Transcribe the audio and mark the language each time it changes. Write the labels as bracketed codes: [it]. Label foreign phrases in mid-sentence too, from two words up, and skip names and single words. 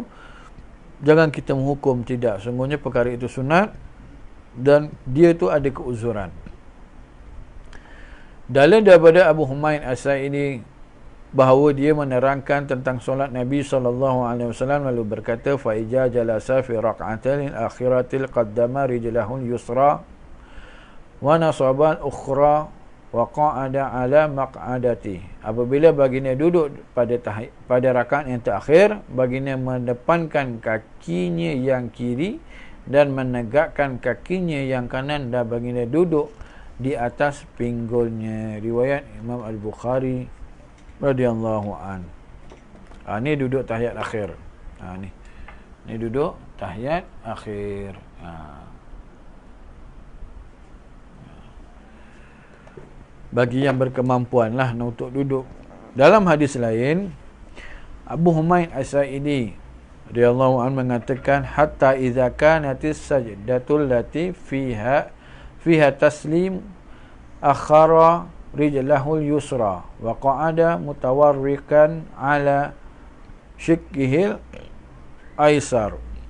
[ms] Jangan kita menghukum, tidak. Sungguhnya perkara itu sunat dan dia tu ada keuzuran. Dalil daripada Abu Humaid As-Sa'idi bahawa dia menerangkan tentang solat Nabi SAW, lalu berkata, [ar] فإذا جلس في الركعة الآخرة قدم رجله اليسرى ونصب الأخرى وقعد على مقعدته. [ms] Apabila baginda duduk pada rakaat yang terakhir, baginda mendepankan kakinya yang kiri dan menegakkan kakinya yang kanan, dan baginda duduk di atas pinggulnya. Riwayat Imam Al-Bukhari [ar] رضي الله عن. [ms] Ni duduk tahiyat akhir. Ni duduk tahiyat akhir. Bagi yang berkemampuan lah untuk duduk. Dalam hadis lain, Abu Humaid As-Sa'idi [ar] رضي الله عن [ms] mengatakan, [ar] حتى إذا كانت السجدة التي فيها التسليم أخر رجله اليسرى وقعد متوركا على شقه الأيسر.